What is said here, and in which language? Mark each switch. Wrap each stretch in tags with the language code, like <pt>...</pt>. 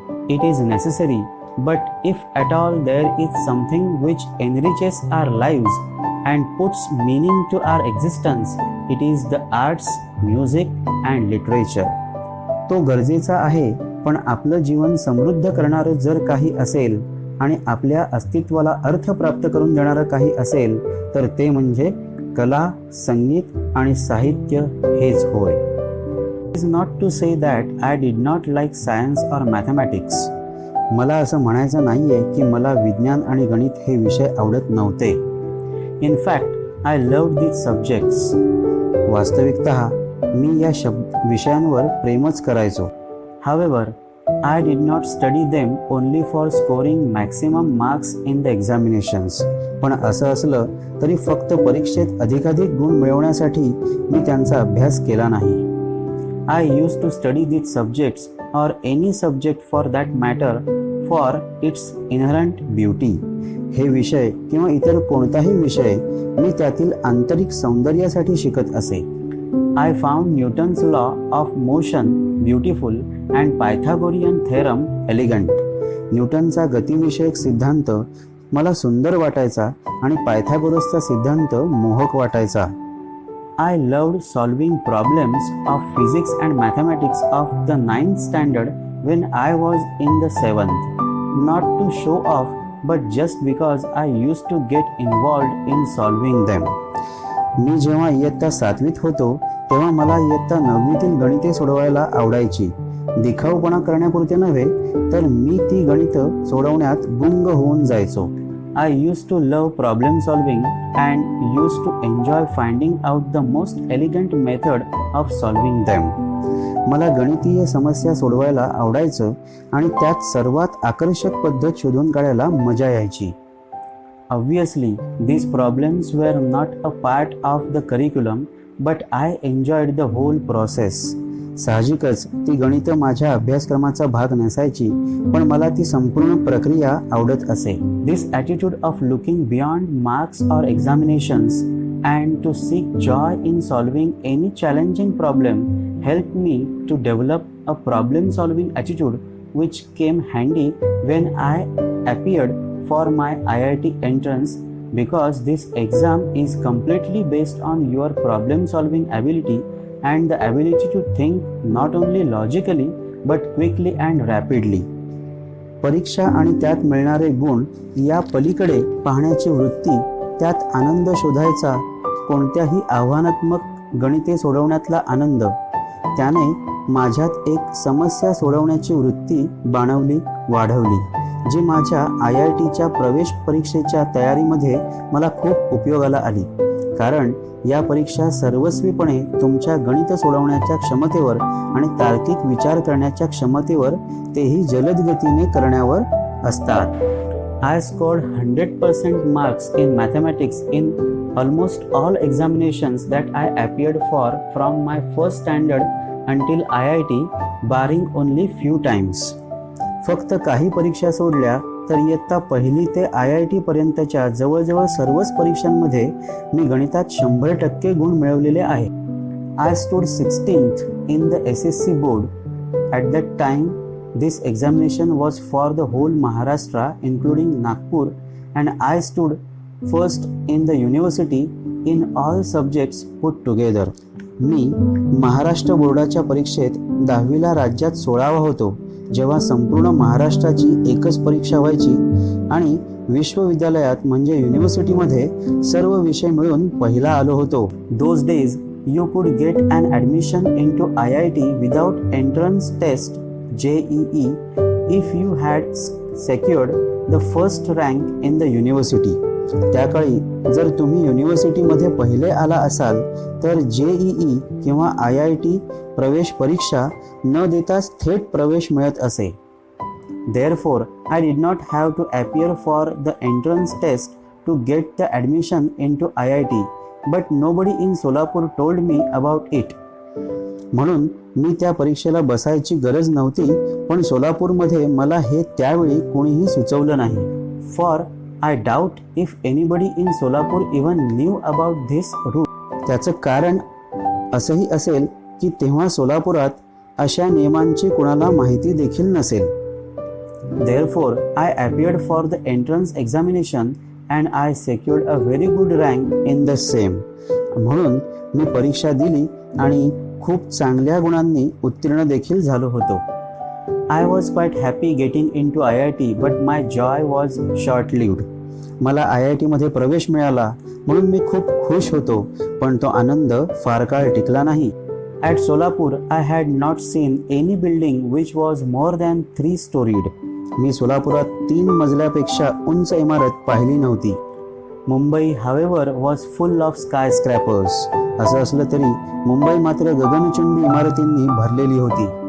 <en>It is necessary, but if at all there is something which enriches our lives and puts meaning to our existence, it is the arts, music and literature.</en> <mr>तो गरजेचा आहे, पण आपलं जीवन समृद्ध करणारं जर काही असेल आणि आपल्या अस्तित्वाला अर्थ प्राप्त करून देणारं काही असेल तर ते म्हणजे कला, संगीत आणि साहित्य हेच होय.</mr> <en>It is not to say that I did not like science or mathematics.</en> <mr>मला असं म्हणायचं नाहीये की मला विज्ञान आणि गणित हे विषय आवडत नव्हते.</mr> <en>In fact, I loved these subjects.</en> <mr>वास्तविकतः मी या विषयांवर प्रेमच करायचो.</mr> <en>However, I did not study them only for scoring maximum marks in the examinations.</en> <mr>पण असं असलं तरी फक्त परीक्षेत अधिकाधिक गुण मिळवण्यासाठी मी त्यांचा अभ्यास केला नाही.</mr> <en>I used to study these subjects or any subject for that matter for its inherent beauty.</en> <mr>हे विषय किंवा इतर कोणताही विषय मी त्यातील आंतरिक सौंदर्यासाठी शिकत असे.</mr> <en>I found Newton's law of motion beautiful and Pythagorean theorem elegant.</en> <mr>न्यूटनचा गतिविषयक सिद्धांत मला सुंदर वाटायचा आणि पायथागोरसचा सिद्धांत मोहक वाटायचा.</mr> <en>I loved solving problems of physics and mathematics of the 9th standard when I was in the 7th, not to show off but just because I used to get involved in solving them.</en> <mr>मी जेव्हा इयत्ता 7वीत होतो तेव्हा मला इयत्ता 9वीतील गणिते सोडवायला आवडायची. दिखाऊपणा करण्यापुरते नव्हे तर मी ती गणितं सोडवण्यात गुंग होऊन जायचो.</mr> <en>I used to love problem solving and used to enjoy finding out the most elegant method of solving them.</en> <mr>मला गणितीय समस्या सोडवायला आवडायचं आणि त्यात सर्वात आकर्षक पद्धत शोधून काढायला मजा यायची.</mr> <en>Obviously, these problems were not a part of the curriculum, but I enjoyed the whole process.</en> <mr>साहजिकच ती गणित माझ्या अभ्यासक्रमाचा भाग नसायची, पण मला ती संपूर्ण प्रक्रिया आवडत असे.</mr> <en>This attitude of looking beyond marks or examinations and to seek joy in solving any challenging problem helped me to develop a problem-solving attitude which came handy when I appeared for my IIT entrance, because this exam is completely based on your problem solving ability and the ability to think not only logically but quickly and rapidly.</en> <mr>परीक्षा आणि त्यात मिळणारे गुण या पलीकडे पाहण्याची वृत्ती, त्यात आनंद शोधायचा, कोणत्याही आव्हानात्मक गणिते सोडवण्यातला आनंद, त्याने माझ्यात एक समस्या सोडवण्याची वृत्ती बाणवली, वाढवली, जी माझ्या IITच्या प्रवेश परीक्षेच्या तयारीमध्ये मला खूप उपयोगाला आली. कारण या परीक्षा सर्वस्वीपणे तुमच्या गणित सोडवण्याच्या क्षमतेवर आणि तार्किक विचार करण्याच्या क्षमतेवर, तेही जलद गतीने करण्यावर असतात.</mr> <en>I scored 100% marks in mathematics in almost all examinations that I appeared for from my first standard until IIT, barring only few times.</en> <mr>फक्त काही परीक्षा सोडल्या तर इयत्ता पहिली ते IIT पर्यंतच्या जवळजवळ सर्वच परीक्षांमध्ये मी गणितात 100% गुण मिळवलेले आहे.</mr> <en>I stood 16th in the SSC board. At that time, this examination was for the whole Maharashtra, including Nagpur, and I stood first in the university in all subjects put together.</en> <mr>मी महाराष्ट्र बोर्डाच्या परीक्षेत 10वीला राज्यात 16वा होतो, जेव्हा संपूर्ण महाराष्ट्राची एकच परीक्षा व्हायची, आणि विश्वविद्यालयात म्हणजे युनिव्हर्सिटीमध्ये सर्व विषय मिळून पहिला आलो होतो.</mr> <en>Those days you could get an admission into IIT without entrance test JEE if you had secured the first rank in the university.</en> <mr>त्याकाळी जर तुम्ही युनिव्हर्सिटीमध्ये पहिले आला असाल तर JEE किंवा IIT प्रवेश परीक्षा न देताच थेट प्रवेश मिळत असे.</mr> <en>Therefore, I did not have to appear for the entrance test to get the admission into IIT, but nobody in Solapur told me about it.</en> <mr>म्हणून मी त्या परीक्षेला बसायची गरज नव्हती, पण सोलापूरमध्ये मला हे त्यावेळी कोणीही सुचवलं नाही.</mr> <en>For I doubt if anybody in Solapur even knew about this rule.</en> <mr>त्याचं कारण असंही असेल की तेव्हा सोलापुरात अशा नियमांची कुणाला माहिती देखील नसेल.</mr> <en>Therefore, I appeared for the entrance examination and I secured a very good rank in the same.</en> <mr>म्हणून मी परीक्षा दिली आणि खूप चांगल्या गुणांनी उत्तीर्ण देखील झालो होतो.</mr> <en>I was quite happy getting into IIT, but my joy was short-lived.</en> <mr>मला IIT मध्ये प्रवेश मिळाला म्हणून मी खूप खुश होतो, पण तो आनंद फार काळ टिकला नाही.</mr> <en>At Solapur, I had not seen any building which was more than 3-storied.</en> <mr>मी सोलापुरात 3 मजल्यापेक्षा उंच इमारत पाहिली नव्हती.</mr> <en>Mumbai, however, was full of skyscrapers.</en> <mr>असं असलं तरी मुंबई मात्र गगनचुंबी इमारतींनी भरलेली होती.</mr>